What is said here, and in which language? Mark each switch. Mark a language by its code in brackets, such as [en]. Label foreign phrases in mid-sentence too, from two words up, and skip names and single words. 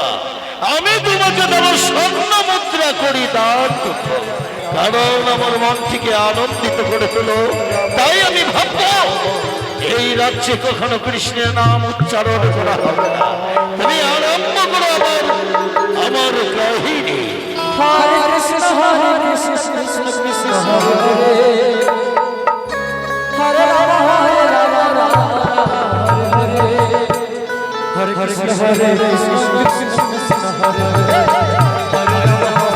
[bn] আমি তোমাকে দেব স্বর্ণ মুদ্রা করি দান করতে, কারণ আমার মন থেকে আনন্দিত করে তোলো। তাই আমি ভাববো এই রাজ্যে কখনো কৃষ্ণের নাম উচ্চারণ করা হবে না। তুমি আরম্ভ করো আমার কাহিনী। Hare Krishna, Krishna Krishna, Hare Hare, Hare Rama, Hare Hare, Hare Krishna, Hare Krishna, Krishna Krishna, Hare Hare, Hare Rama,